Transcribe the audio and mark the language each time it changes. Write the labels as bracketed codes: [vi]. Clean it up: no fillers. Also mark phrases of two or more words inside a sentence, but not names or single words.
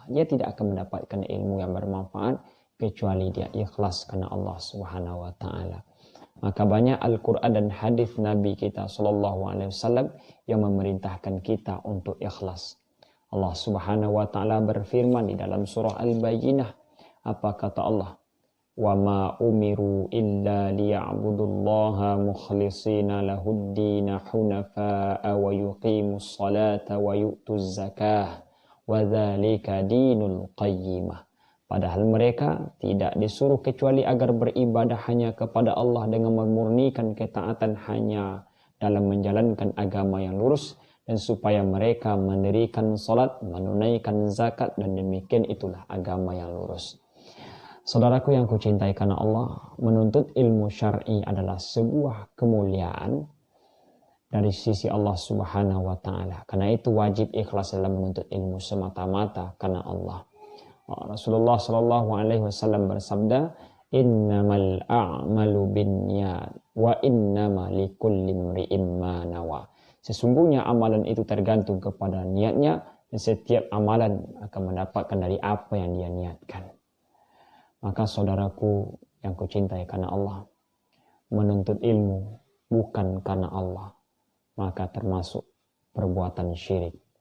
[id] Dia tidak akan mendapatkan ilmu yang bermanfaat kecuali dia ikhlas karena Allah [ar] سبحانه وتعالى. [id] Maka banyak Al-Quran dan hadis Nabi kita SAW yang memerintahkan kita untuk ikhlas. Allah [ar] سبحانه وتعالى [id] berfirman di dalam surah Al-Bayyinah. Apa kata Allah? [ar] وما أمروا إلا ليعبدوا الله مخلصين له الدين حنفاء ويقيموا الصلاة ويؤتوا الزكاة وذلك دين القيمة. [id] Padahal mereka tidak disuruh kecuali agar beribadah hanya kepada Allah dengan memurnikan ketaatan hanya dalam menjalankan agama yang lurus, dan supaya mereka mendirikan salat, menunaikan zakat, dan demikian itulah agama yang lurus. Saudaraku yang kucintai karena Allah, menuntut ilmu syar'i adalah sebuah kemuliaan dari sisi Allah [ar] سبحانه وتعالى. [id] Karena itu wajib ikhlas dalam menuntut ilmu semata-mata karena Allah. Rasulullah [ar] صلى الله عليه وسلم [id] bersabda, [ar] إنما الأعمال بالنيات وإنما لكل امرئ ما نوى. [id] Sesungguhnya amalan itu tergantung kepada niatnya, dan setiap amalan akan mendapatkan dari apa yang dia niatkan. Maka saudaraku yang kucintai karena Allah, menuntut ilmu bukan karena Allah, maka termasuk perbuatan syirik.